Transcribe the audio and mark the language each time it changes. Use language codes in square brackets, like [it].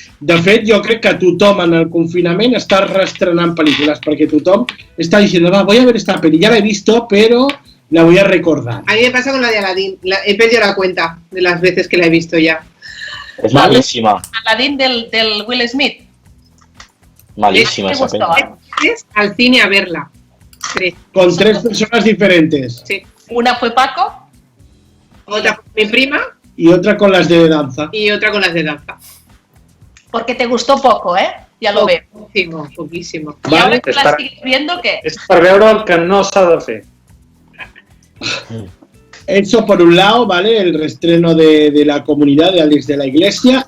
[ca] De fet, jo crec que tothom en el confinament està reestrenant pel·lícules, perquè tothom està dient, va, [es] voy a ver esta peli, ya la he visto, pero la voy a recordar. A mí me pasa con la de Aladdin. He perdido la cuenta de las veces que la he visto ya. Es malísima. Aladdin del Will Smith. Malísima esa peli. Al cine a verla. 3. Con 3 personas diferentes. Sí. Una fue Paco. Otra fue mi prima. Y otra con las de danza. Y otra con las de danza. Porque te gustó poco, ¿eh? Ya lo veo. Poquísimo, poquísimo. ¿Y ahora que la sigues viendo qué? [ca] És per veure el que no s'ha de fer. [es] Eso por un lado, ¿vale? El reestreno de la comunidad de Alex de la Iglesia.